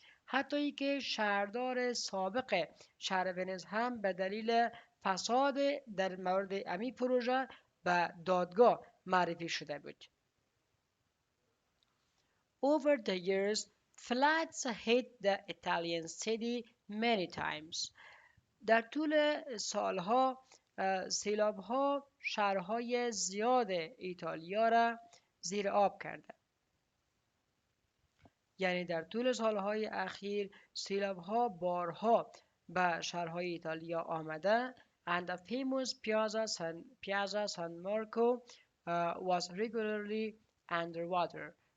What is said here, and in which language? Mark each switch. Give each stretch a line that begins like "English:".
Persian: حتی که شهردار سابق شهر ونیز هم به دلیل فساد در مورد امی پروژه به دادگاه معرفی شده بود.
English: Over the years, floods hit the Italian city many times.
Persian: در طول سالها سیلاب‌ها شهرهای زیاد ایتالیا را زیر آب کرده. یعنی در طول سالهای اخیر سیلاب‌ها بارها به شهرهای ایتالیا آمده
English: and the famous Piazza San Marco was regularly underwater.